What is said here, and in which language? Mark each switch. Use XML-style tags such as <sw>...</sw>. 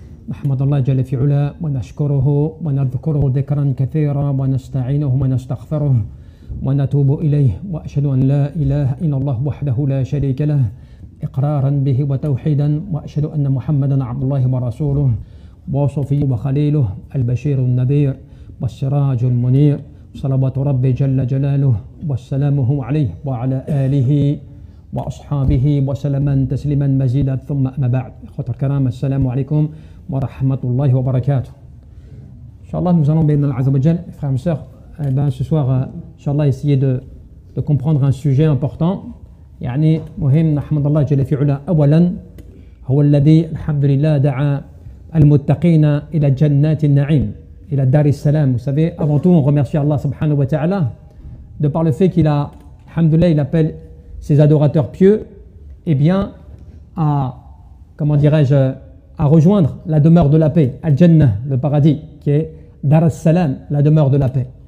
<ar>نحمد الله جل في علا ونشكره ونذكره ذكرا كثيرا ونستعينه ونستغفره ونتوب إليه، وأشهد أن لا إله إلا الله وحده لا شريك له إقرارا به وتوحيدا، وأشهد أن محمدا عبد الله ورسوله وصفيه وخليله البشير النذير والسراج المنير، صلوات ربي جل جلاله وسلامه عليه وعلى آله وأصحابه وسلم تسليما مزيدا. ثم أما بعد، إخوة الكرام، السلام عليكم ورحمة الله وبركاته.</ar> <fr>Inch'Allah, nous allons, béni Allah Azza wa Jal, frères et sœurs, ce soir, Inch'Allah, essayer de comprendre un sujet important.</fr> <ar>يعني مهم نحمد الله جل في علا أولا هو الذي الحمد لله دعا المتقين إلى جنات النعيم إلى دار السلام.</ar> <fr>Vous savez, avant tout, on remercie Allah subhanahu wa ta'ala de par le fait qu'il a, alhamdoulilah, il appelle ses adorateurs pieux, eh bien, à, comment dirais-je, à rejoindre la demeure de la paix, Al-Jannah, le paradis, qui est Dar al-Salam, la demeure de la paix.</fr>